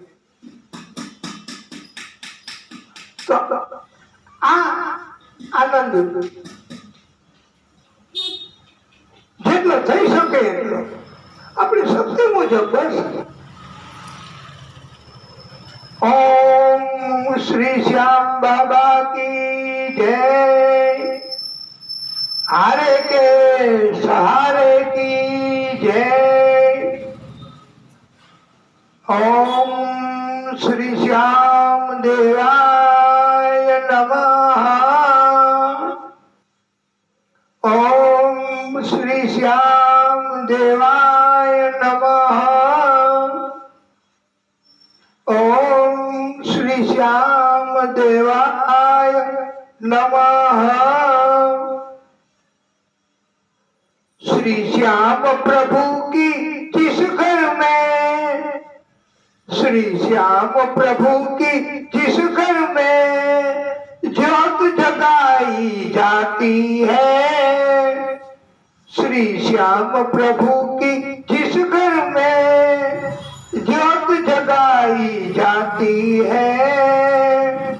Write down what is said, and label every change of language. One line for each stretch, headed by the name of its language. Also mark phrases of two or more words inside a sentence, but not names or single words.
Gujarati: તો આ આનંદ જેટલો થઈ શકે એટલો આપણી શક્તિ મુજબ બસ.
Hindi: ओम श्री श्याम बाबा की जय. हारे के सहारे की जय.
Sanskrit: ओम श्री श्याम देवाय नमः. ओम श्री श्याम देवाय नमः. ओम श्री श्याम देवाय नमः.
Hindi: श्री श्याम प्रभु की जिस घर में, श्री श्याम प्रभु की जिस घर में ज्योत जगाई जाती है, श्री श्याम प्रभु की जिस घर में ज्योत पाई जाती है।